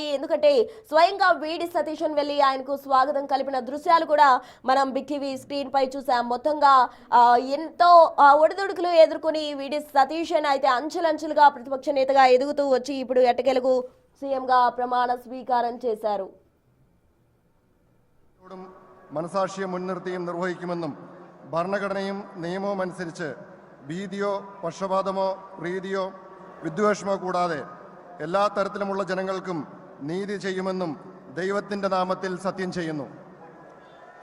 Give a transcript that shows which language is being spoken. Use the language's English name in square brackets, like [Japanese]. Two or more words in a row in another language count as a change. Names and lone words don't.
[Telugu] ఎందుకంటే స్వయంగా వీడి సతీశన్ వెళ్లి ఆయనకు స్వాగతం కలిపిన దృశ్యాలు కూడా మనం బిగ్ టీవీ స్క్రీన్ పై చూసాం. మొత్తంగా ఎంతో ఒడిదుడుకులు ఎదుర్కొని వీడి సతీశన్ అయితే అంచెలంచెలుగా ప్రతిపక్ష నేతగా ఎదుగుతూ వచ్చి ఇప్పుడు ఎట్టకేలకు సీఎంగా ప్రమాణ స్వీకారం చేశారు. [Malayalam] മനസാക്ഷിയെ മുൻനിർത്തിയും നിർവഹിക്കുമെന്നും ഭരണഘടനയും നിയമവും അനുസരിച്ച് ഭീതിയോ പക്ഷപാതമോ പ്രീതിയോ വിദ്വേഷമോ കൂടാതെ എല്ലാ തരത്തിലുമുള്ള ജനങ്ങൾക്കും നീതി ചെയ്യുമെന്നും ദൈവത്തിൻ്റെ നാമത്തിൽ സത്യം ചെയ്യുന്നു.